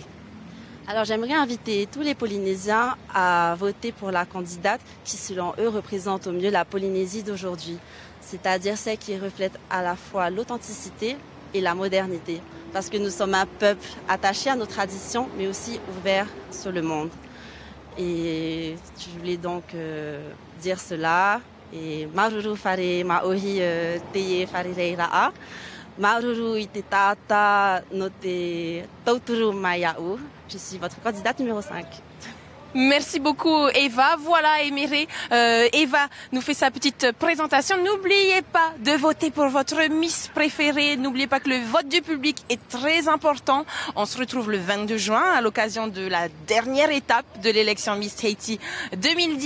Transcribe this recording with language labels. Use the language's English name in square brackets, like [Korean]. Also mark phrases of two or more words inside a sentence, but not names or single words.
[French] Alors j'aimerais inviter tous les Polynésiens à voter pour la candidate qui, selon eux, représente au mieux la Polynésie d'aujourd'hui. C'est-à-dire celle qui reflète à la fois l'authenticité et la modernité. Parce que nous sommes un peuple attaché à nos traditions, mais aussi ouvert sur le monde. Et je voulais donc dire cela. [Tahitian] Et Maruru fare maohi teye fare reiraa. Maruru ite tata no te tauturu maiau. [French] Je suis votre candidate numéro 5. Merci beaucoup Eva. Voilà Éméré, Eva nous fait sa petite présentation. N'oubliez pas de voter pour votre Miss préférée. N'oubliez pas que le vote du public est très important. On se retrouve le 22 juin à l'occasion de la dernière étape de l'élection Miss Tahiti 2018.